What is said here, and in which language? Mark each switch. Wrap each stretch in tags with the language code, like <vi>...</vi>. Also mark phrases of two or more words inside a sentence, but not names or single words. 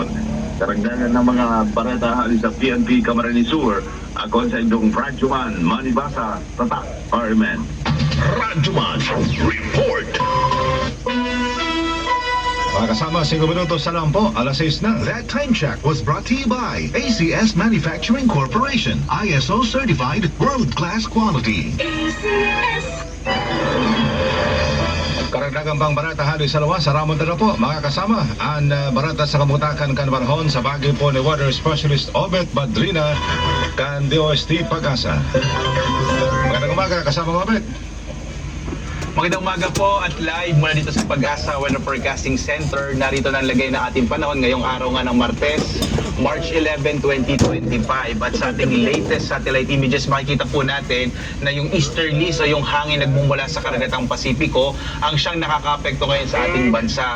<bik>Karagdagan ng mga bareta halis sa PNP Camarines Sur, ako sa indong Radyoman Manibasa, Tatak, RMN. Radyoman Report. Mga kasama, 5 minutos sa lang po, alas 6 na.</bik> <en>That time check was brought to you by ACS Manufacturing Corporation, ISO certified world-class quality.</en> <bik>Karagdagan pang barata halos sa lawas sa Ramon na po, mga kasama, ang barata sa kamutakan kan Barhon sa bagay po ni</bik> <en>Water Specialist</en> <bik>Obet Badrina kan DOST Pag-asa.</bik> <tl>Magandang umaga, kasama Obet. Magandang umaga po at live mula dito sa Pag-asa Weather Forecasting Center. Narito na ang lagay na ating panahon ngayong araw nga ng Martes, March 11, 2025. At sa ating</tl> <en>latest satellite images,</en> <tl>makikita po natin na yung easterlies o yung hangin nagmumula sa karagatang Pasipiko ang siyang nakakapekto ngayon sa ating bansa.</tl>